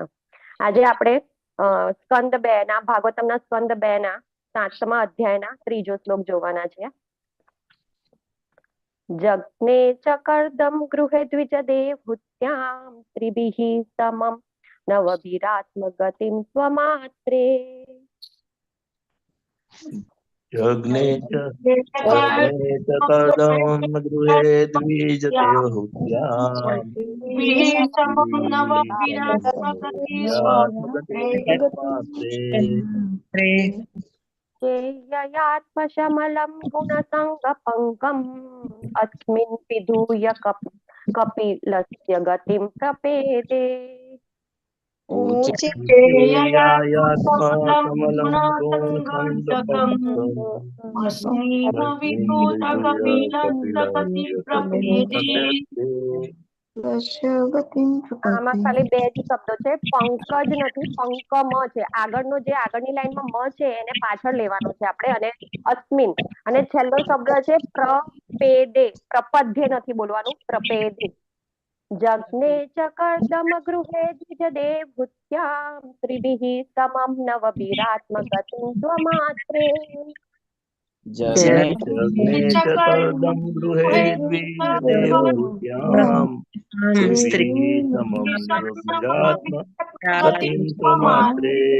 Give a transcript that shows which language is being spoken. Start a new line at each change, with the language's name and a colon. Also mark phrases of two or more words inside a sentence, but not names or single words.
Gujarati: આજે આપણે સ્કંદ 2 ના ભાગવતમના સ્કંદ 2 ના 7મા અધ્યાયના 3જો શ્લોક જોવાના છે.
Sanskrit: जग्ने च कर्दम गृहे द्विज देवहुत्याम त्रिभिः समम नवभिरात्मगतिम स्वमात्रे. यज्ञे च कर्दम गृहे द्विजदेवहूत्याम् चेययात्मशमलं गुणसङ्गपङ्कम् अस्मिन् विधूय कपिलस्य गतिं प्रपेदे.
Gujarati: આમાં ખાલી 2 જ શબ્દો છે, પંકજ નથી, પંકમ છે. આગળની લાઈનમાં મ છે એને પાછળ લેવાનો છે આપણે અને અસ્મિન અને છેલ્લો શબ્દ છે પ્રપેદે. પ્રપદ્ય નથી બોલવાનું, પ્રપેદે.
Sanskrit: जग्ने च कर्दमगृहे द्विजदेवहूत्यां त्रिभिः समं नवभिरात्मगतिं स्वमात्रे जग्ने जग्ने च कर्दम गृहे द्विजदेवहूत्याम् स्त्रीभिः समं नवभिरात्म गतिं स्वमात्रे